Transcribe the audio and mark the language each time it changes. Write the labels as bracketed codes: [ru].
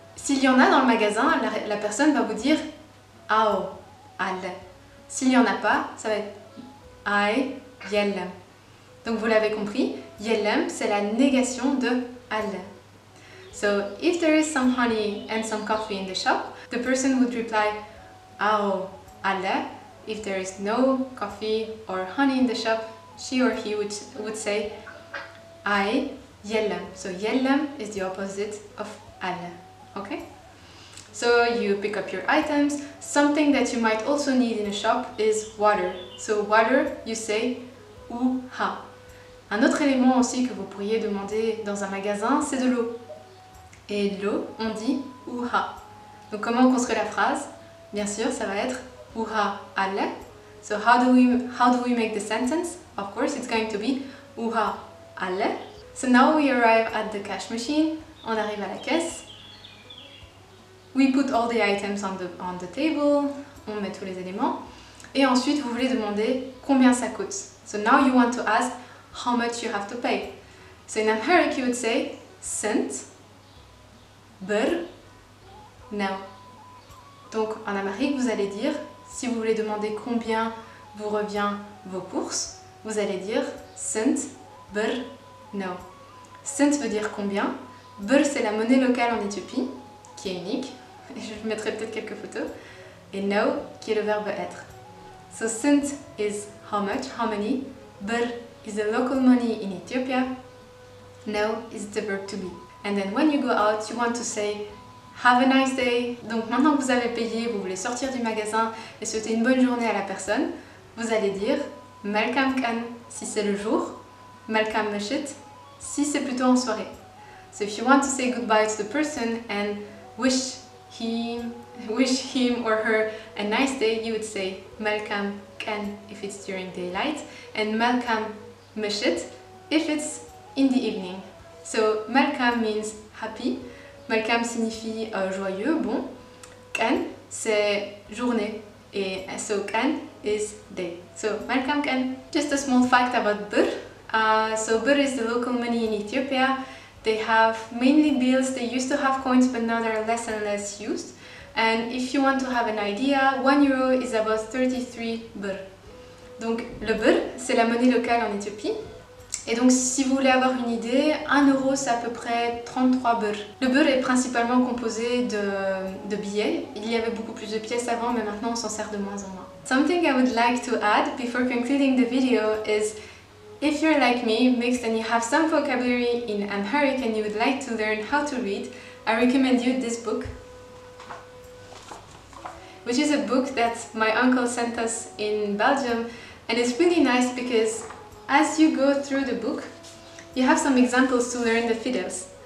[fr] S'il y en a dans le magasin, la personne va vous dire ao, alle. S'il n'y en a pas, ça va être ai, yellem. Donc vous l'avez compris, yellem c'est la négation de alle. [en] So if there is some honey and some coffee in the shop, the person would reply ao, alle. If there is no coffee or honey in the shop, she or he would say ai, yellem. So yellem is the opposite of alle. Okay? So you pick up your items. Something that you might also need in a shop is water. So water, you say uha. [fr] Un autre élément aussi que vous pourriez demander dans un magasin, c'est de l'eau. Et l'eau, on dit uha. Donc comment construire la phrase? Bien sûr, ça va être uha alle. [en] So how do we make the sentence? Of course, it's going to be uha alle. So now we arrive at the cash machine. [fr] On arrive à la caisse. [en] We put all the items on the table. [fr] On met tous les éléments. Et ensuite, vous voulez demander combien ça coûte. [en] So now you want to ask how much you have to pay. So in Amharic, you would say cent, bir, now. [fr] Donc en amharique, vous allez dire, si vous voulez demander combien vous revient vos courses, vous allez dire cent, bir, now. Cent veut dire combien. Bir, c'est la monnaie locale en Éthiopie, qui est unique. Je mettrai peut-être quelques photos. Et now, qui est le verbe être. [en] So cent is how much, how many. Bir is the local money in Ethiopia. Now is the verb to be. And then when you go out, you want to say have a nice day. [fr] Donc maintenant que vous avez payé, vous voulez sortir du magasin et souhaiter une bonne journée à la personne, vous allez dire Malkam kan si c'est le jour, Malkam meshit si c'est plutôt en soirée. [en] So if you want to say goodbye to the person and wish him or her a nice day, you would say Malkam kan if it's during daylight and Malkam meshit if it's in the evening. So Malkam means happy. [fr] Malkam signifie joyeux, bon. Kan c'est journée et [en] so kan is day. So Malkam kan. Just a small fact about bir. So bir is the local money in Ethiopia. They have mainly bills. They used to have coins, but now they're less and less used. And if you want to have an idea, 1 euro is about 33 bir. [fr] Donc le bir, c'est la monnaie locale en Éthiopie. Et donc si vous voulez avoir une idée, 1 euro c'est à peu près 33 birr. Le birr est principalement composé de billets. Il y avait beaucoup plus de pièces avant, mais maintenant on s'en sert de moins en moins. [en] Something I would like to add before concluding the video is, if you're like me, mixed and you have some vocabulary in Amharic and you would like to learn how to read, I recommend you this book, which is a book that my uncle sent us in Belgium, and it's really nice because as you go through the book, you have some examples to learn the fidels.